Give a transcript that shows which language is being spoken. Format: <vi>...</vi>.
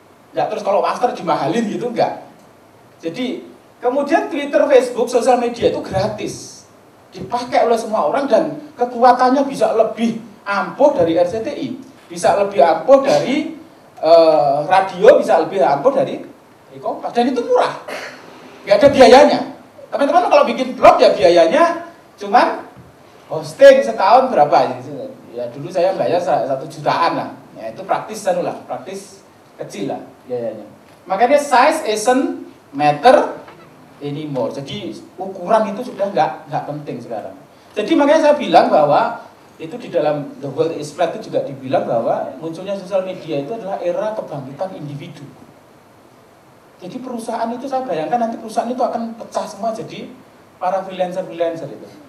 <id>Nggak terus kalau Astra dimahalin gitu, nggak. Jadi kemudian Twitter, Facebook, sosial media itu gratis, dipakai oleh semua orang dan kekuatannya bisa lebih ampuh dari RCTI, bisa lebih ampuh dari radio, bisa lebih ampuh dari Kompas, dan itu murah, nggak ada biayanya. Teman-teman kalau bikin blog ya biayanya cuman hosting setahun berapa? Ya dulu saya bayar 1 jutaan lah, ya itu praktis lah, praktis kecil lah biayanya.</id> <en>Makanya size isn't matter anymore.</en> <id>Jadi ukuran itu sudah nggak penting sekarang. Jadi makanya saya bilang bahwa itu di dalam The World is Flat itu juga dibilang bahwa munculnya sosial media itu adalah era kebangkitan individu. Jadi perusahaan itu saya bayangkan nanti perusahaan itu akan pecah semua jadi para freelancer itu.</id>